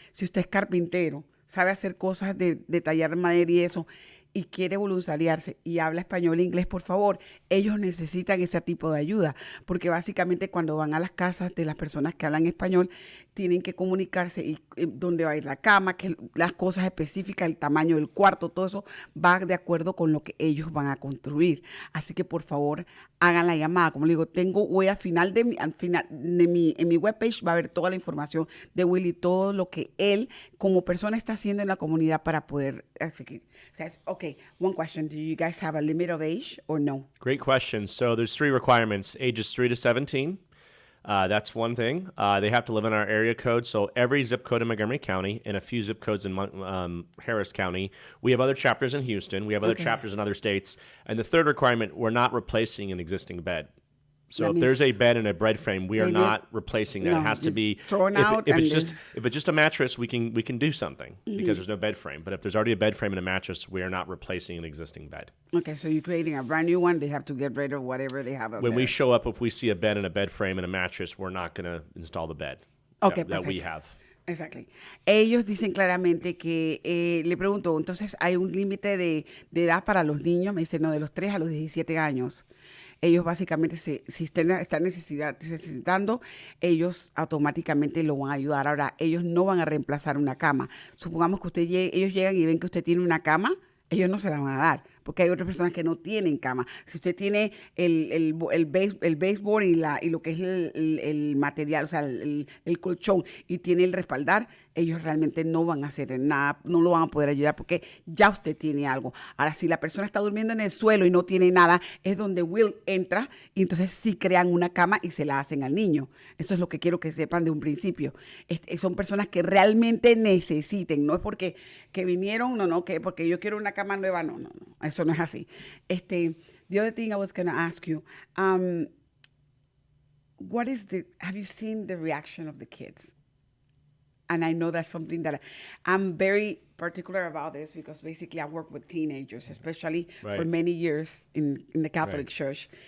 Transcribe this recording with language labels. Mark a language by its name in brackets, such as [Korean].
[Spanish] Si usted es carpintero, sabe hacer cosas de tallar madera y eso, y quiere voluntariarse y habla español e inglés, por favor, ellos necesitan ese tipo de ayuda, porque básicamente cuando van a las casas de las personas que hablan español, tienen que comunicarse y dónde va a ir la cama, que las cosas específicas, el tamaño del cuarto, todo eso va de acuerdo con lo que ellos van a construir. Así que por favor, hagan la llamada. Como le digo, al final de mi webpage va a haber toda la información de Will y todo lo que él como persona está haciendo en la comunidad para poder seguir. [English] Okay, one question. Do you guys have a limit of age or no? Great question. So there's 3 requirements: ages 3 to 17. That's one thing. They have to live in our area code. So every zip code in Montgomery County and a few zip codes in Harris County. We have other chapters in Houston. We have other chapters in other states. And the third requirement, we're not replacing an existing bed. So if there's a bed and a bed frame, we are not replacing that. No, it has to be thrown out. If it's just a mattress, we can do something because there's no bed frame. But if there's already a bed frame and a mattress, we are not replacing an existing bed. Okay, so you're creating a brand new one. They have to get rid of whatever they have. When we show up, if we see a bed and a bed frame and a mattress, we're not going to install the bed that we have. Exactly. [Spanish] Ellos dicen claramente que, le pregunto, entonces hay un límite de edad para los niños. Me dicen, no, de los 3 a los 17 años. Ellos básicamente, si están necesitando, ellos automáticamente lo van a ayudar. Ahora, ellos no van a reemplazar una cama. Supongamos que ellos llegan y ven que usted tiene una cama, ellos no se la van a dar, porque hay otras personas que no tienen cama. Si usted tiene el baseboard y lo que es el material, o sea, el colchón, y tiene el respaldar, ellos realmente no van a hacer nada, no lo van a poder ayudar porque ya usted tiene algo. Ahora, si la persona está durmiendo en el suelo y no tiene nada, es donde Will entra y entonces sí crean una cama y se la hacen al niño. Eso es lo que quiero que sepan de un principio. Son personas que realmente necesiten, no es porque que vinieron, que porque yo quiero una cama nueva, no, eso no es así. [English] The other thing I was going to ask you, have you seen the reaction of the kids? And I know that's something that I'm very particular about this because basically I work with teenagers, especially for many years in the Catholic Church.